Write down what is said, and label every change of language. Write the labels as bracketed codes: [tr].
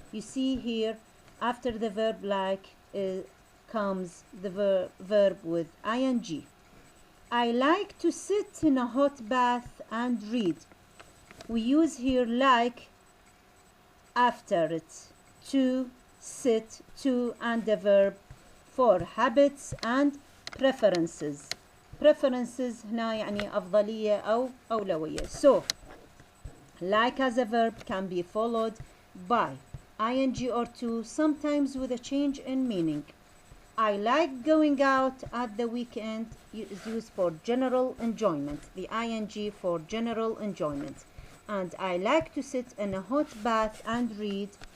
[en] You see here, after the verb like comes the verb with ing. I like to sit in a hot bath and read. We use here like after it. To, sit, to, and the verb for habits and preferences. [ar] Preferences هنا يعني أفضلية أو أولوية. [en] So, like as a verb can be followed by ing or to, sometimes with a change in meaning. I like going out at the weekend is used for general enjoyment. The ing for general enjoyment. And I like to sit in a hot bath and read.